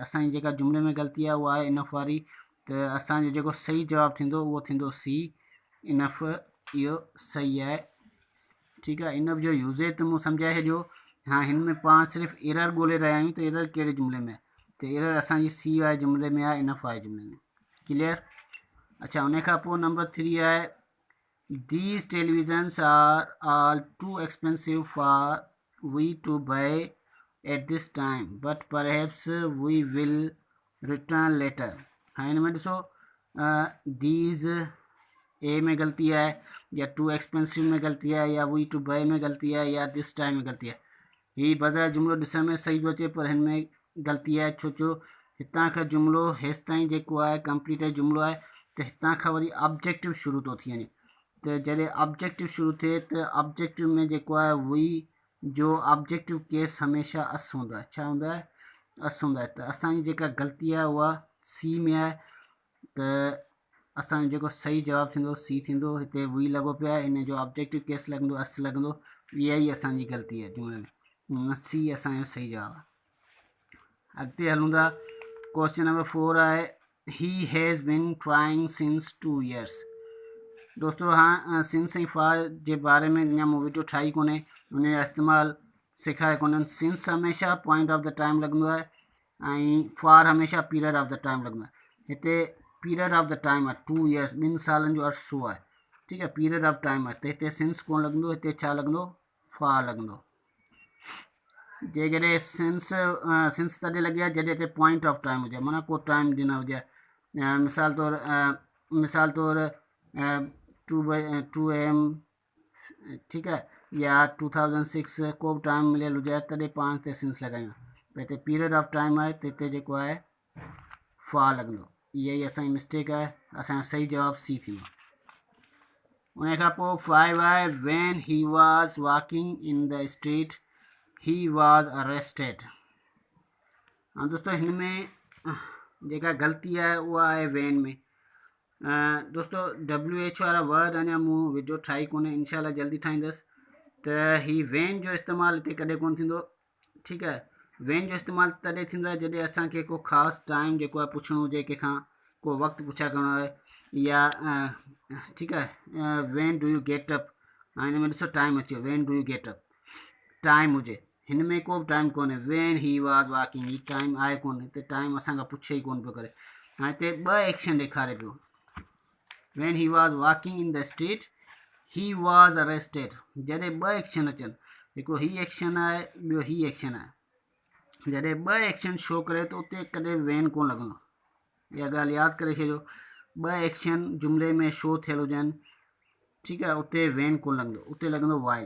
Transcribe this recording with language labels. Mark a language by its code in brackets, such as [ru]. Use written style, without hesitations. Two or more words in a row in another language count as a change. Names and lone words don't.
[sd] असांजी जेका जुमिले में ग़लती आहे उहा आहे इनफ वारी, त असांजो जेको सही जवाबु थींदो उहो थींदो सी, इनफ। इहो सही आहे। ठीकु आहे, इनफ जो यूज़ेज त मूं सम्झाए छॾियो। हाँ, हिन में पाण सिर्फ़ु एरर ॻोल्हे रहिया आहियूं, त एरर कहिड़े जुमिले में आहे, त एरर असांजी सी वारे जुमिले में आहे, इनफ वारे जुमिले में। क्लियर? अच्छा, उन खां पोइ नंबर 3 आहे, [en] these televisions are all too expensive for we to buy at this time, but perhaps we will return later। [sd] हाँ, हिन में ॾिसो these ए में ग़लती आहे, या [en] too expensive [sd] में ग़लती आहे, या [en] we to buy [sd] में ग़लती आहे, या [en] this time [sd] में ग़लती आहे। हीअ बज़ार जुमिलो ॾिसण में सही पियो अचे, पर हिन में ग़लती आहे, छो जो हितां खां जुमिलो हेसि ताईं जेको आहे कंप्लीट जुमिलो आहे, त हितां खां वरी ऑब्जेक्टिव शुरू थो थी वञे। त जॾहिं ऑब्जेक्टिव शुरू थिए त ऑब्जेक्टिव में जेको आहे वी जो [en] objective case [sd] हमेशह अस हूंदो आहे। छा हूंदो आहे? अस हूंदो आहे। त असांजी जेका ग़लती आहे उहा सी में आहे, त असांजो जेको सही जवाबु थींदो सी थींदो। हिते वी लॻो पियो आहे, हिन जो [en] objective case [sd] लॻंदो, अस लॻंदो। इहा ई असांजी ग़लती आहे जुमिले में, सी असांजो सही जवाबु आहे। अॻिते हलूं था। [en] question number [sd] 4 आहे, [en] he has been trying since [sd] 2 years। दोस्तों, हाँ, सिंस ऐं फार जे बारे में अञा मूं वीडियो ठाही कोन्हे, उन जा इस्तेमालु सेखारे कोन्हनि। सिंस हमेशह [en] point of the time [sd] लॻंदो आहे, ऐं फार हमेशह [en] period of the time [sd] लॻंदो आहे। हिते [en] period of the time [sd] आहे 2 years, 2 सालनि जो अरसो आहे। ठीकु आहे, [en] period of time [sd] आहे, त हिते सिंस कोन लॻंदो, हिते छा लॻंदो? फार लॻंदो। जेकॾहिं सिंस तॾहिं लॻे आहे जॾहिं हिते [en] point of time [sd] हुजे, माना को टाइम ॾिनो हुजे। मिसाल तौरु 2 AM, ठीकु आहे, या 2006 को बि टाइम मिलियल हुजे तॾहिं पाण हिते सिंस लॻायूं। त हिते [en] period of time [sd] आहे, त हिते जेको आहे फार लॻंदो। इहा ई असांजी मिस्टेक आहे, असांजो सही जवाबु सी थींदो। उन खां पोइ 5 आहे [en] when he was walking in the street he was arrested। [sd] हाँ दोस्तों, हिन में जेका ग़लती आहे उहा आहे वेन में। दोस्तों WH वारा वर्ड अञा मूं वीडियो ठाही कोन्हे, इनशाला जल्दी ठाहींदुसि। त ही वेन जो इस्तेमालु हिते कॾहिं कोन थींदो, ठीकु आहे। वेन जो इस्तेमालु तॾहिं थींदो आहे जॾहिं असांखे को ख़ासि टाइम जेको आहे पुछिणो हुजे कंहिंखां, को वक़्तु पुछा करिणो आहे, या ठीकु आहे। [en] when do you get up, [sd] हाणे हिन में ॾिसो टाइम अची वियो, [en] when do you get up [sd] टाइम हुजे, हिन में को बि टाइम कोन्हे। [en] when he was walking, [sd] ही टाइम आहे कोन, हिते टाइम असांखां पुछे ई कोन पियो करे। हाणे हिते ॿ एक्शन ॾेखारे पियो, [en] when he was walking in the street he was arrested. [sd] जॾहिं ॿ एक्शन अचनि, हिकिड़ो ही एक्शन आहे, ॿियो ही एक्शन आहे, जॾहिं ॿ एक्शन शो करे त उते कॾहिं वेन कोन लॻंदो। इहा ॻाल्हि यादि करे छॾियो, ॿ एक्शन जुमिले में शो थियल हुजनि, ठीकु आहे, उते वेन कोन लॻंदो, उते लॻंदो वाइल।